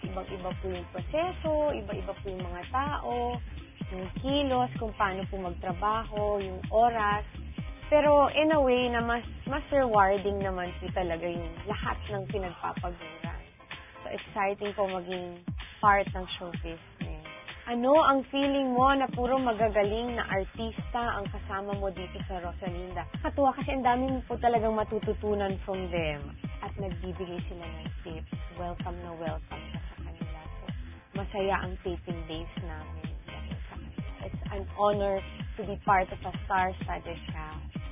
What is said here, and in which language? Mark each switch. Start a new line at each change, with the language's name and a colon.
Filipino: Ibang-iba po yung proseso, iba-iba po yung mga tao, yung kilos, kung paano po magtrabaho, yung oras. Pero in a way na mas rewarding naman po talaga yung lahat ng pinagpapaguran. So exciting po maging part ng show business. Ano ang feeling mo na puro magagaling na artista ang kasama mo dito sa Rosalinda? Katuwa kasi ang dami mo po talagang matututunan from them. At nagbibigay sila ng tips. Welcome na welcome ka sa kanila. So masaya ang taping days namin dahil sa kanila.
English: It's an honor to be part of a star-studded cast.